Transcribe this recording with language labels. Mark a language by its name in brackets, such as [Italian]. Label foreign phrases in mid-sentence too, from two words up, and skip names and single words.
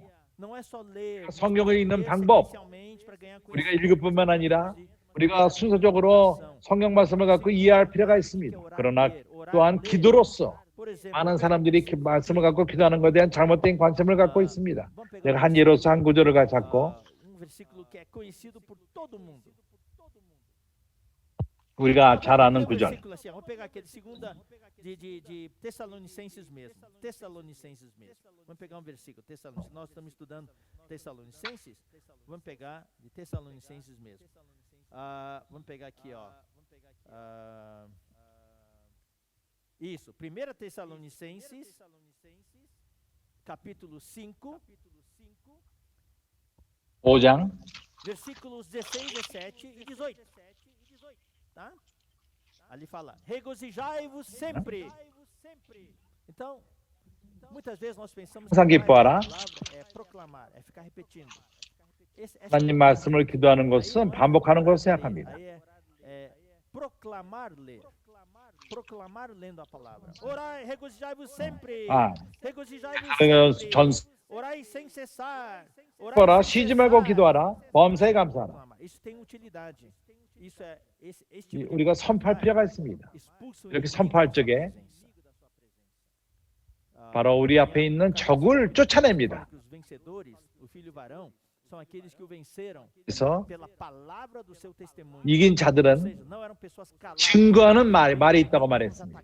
[Korean] 성경에 있는 방법, 우리가 읽을 뿐만 아니라 우리가 순서적으로 성경 말씀을 갖고 이해할 필요가 있습니다. 그러나 또한 기도로서 많은 사람들이 말씀을 갖고 기도하는 것에 대한 잘못된 관점을 갖고 있습니다. 내가 한 예로서 한 구절을 잡고 우리가 잘 아는 구절. [Portuguese] De Tessalonicenses mesmo. Tessalonicenses mesmo. Vamos pegar um versículo. Nós estamos estudando Tessalonicenses. Vamos pegar de Tessalonicenses mesmo. Vamos pegar aqui, ó. Isso. 1 Tessalonicenses, capítulo 5. [Korean] 5장. [Portuguese] Versículos 16, 17 e 18. Tá? Ali fala, regozijai-vos sempre. Então, muitas vezes nós pensamos que a palavra é proclamar, é ficar repetindo. [Korean] 하나님 말씀을 기도하는 것은 반복하는 것을 생각합니다. [Portuguese] Proclamar lendo a palavra. Orai, regozijai-vos sempre. regozijai-vos sempre. Orai sem cessar. [Korean] 오라 쉬지 말고 기도하라. 범사에 감사하라. [Portuguese] Isso tem utilidade. [Korean] 우리가 선포할 필요가 있습니다. 이렇게 선포할 적에 바로 우리 앞에 있는 적을 쫓아냅니다. 그래서 이긴 자들은 증거하는 말이 있다고 말했습니다.